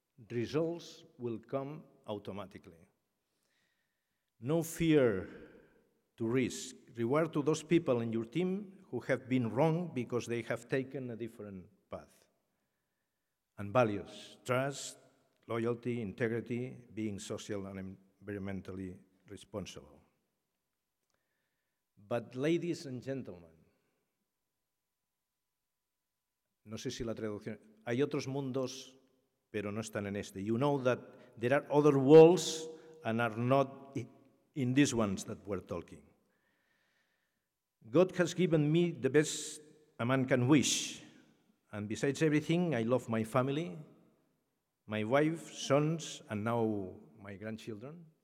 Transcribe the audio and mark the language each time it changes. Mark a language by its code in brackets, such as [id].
[en] Results will come automatically. No fear to risk. Reward to those people in your team who have been wrong because they have taken a different path. And values, trust, loyalty, integrity, being social and environmentally responsible. But ladies and gentlemen, [es] no sé si la traducción, hay otros mundos, pero no están en este. [en] You know that there are other worlds and are not in these ones that we're talking. God has given me the best a man can wish. And besides everything, I love my family, my wife, sons, and now my grandchildren.